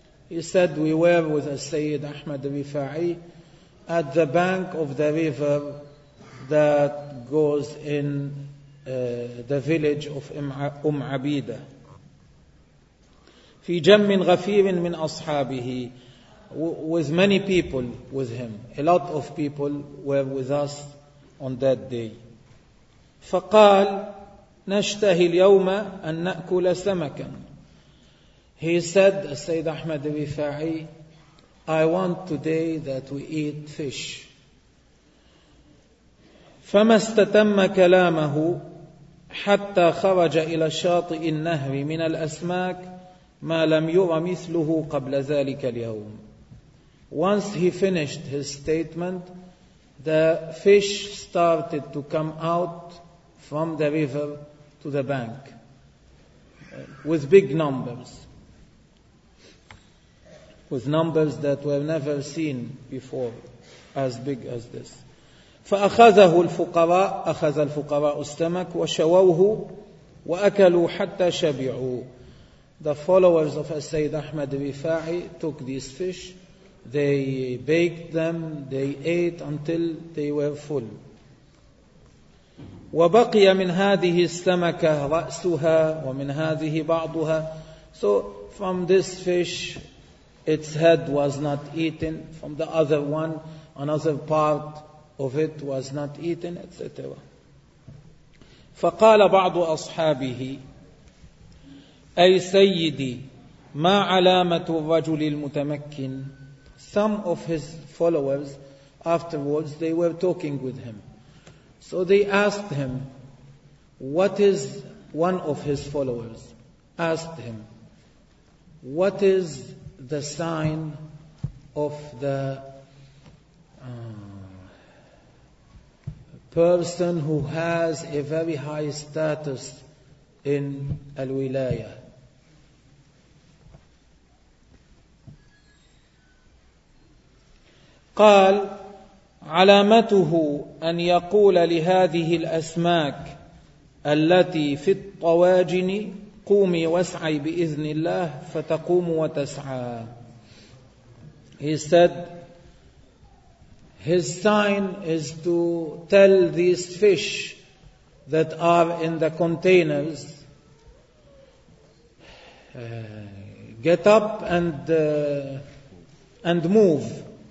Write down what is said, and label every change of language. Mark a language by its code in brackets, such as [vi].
[en] He said we were with the Sayyid Ahmad Rifa'i at the bank of the river that goes in the village of أم عبيدة. [ar] في جم غفير من أصحابه [en] with many people with him. A lot of people were with us on that day. [ar] فقال نشتهي اليوم أن نأكل سمكا. [en] He said, السيد أحمد الرفاعي, I want today that we eat fish. [ar] فما استتم كلامه حتى خرج إلى شاطئ النهر من الأسماك ما لم يرى مثله قبل ذلك اليوم. [en] Once he finished his statement, the fish started to come out from the river to the bank with big numbers, with numbers that were never seen before as big as this. [ar] فأخذه الفقراء, أخذ الفقراء السمك وشووه وأكلوا حتى شبعوا. [en] The followers of السيد أحمد الرفاعي took these fish, they baked them, they ate until they were full. [ar] وبقي من هذه السمكة رأسها ومن هذه بعضها. [en] So from this fish its head was not eaten, from the other one another part of it was not eaten, etc. [ar] فقال بعض أصحابه أي سيدي ما علامة الرجل المتمكن. [en] Some of his followers afterwards they were talking with him. So they asked him, what is one of his followers? Asked him, what is the sign of the person who has a very high status in al-wilaya? [ar] قال علامته أن يقول لهذه الأسماك التي في الطواجن قومي واسعي بإذن الله فتقوم وتسعى. [en] He said his sign is to tell these fish that are in the containers, get up and move.